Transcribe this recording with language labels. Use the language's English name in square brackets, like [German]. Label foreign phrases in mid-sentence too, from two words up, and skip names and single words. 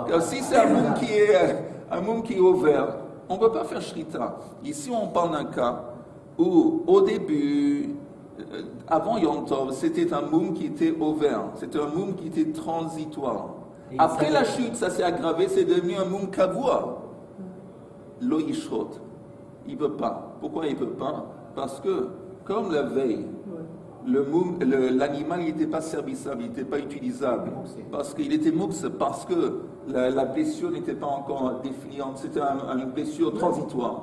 [French] Car si c'est un moum qui est ouvert, on ne peut pas faire shrita. Ici on parle d'un cas où au début, avant Yom Tov, c'était un moum qui était ouvert, c'était un moum qui était transitoire. Et Après ça- la chute, ça s'est aggravé, c'est devenu un [Hebrew] מום קבוע. לא ישחוט. [French] Il ne peut pas. Pourquoi il ne peut pas? Parce que, comme la veille, l'animal n'était pas servissable, il n'était pas utilisable. Parce qu'il était mouxe, parce que la blessure n'était pas encore définie, c'était une blessure transitoire.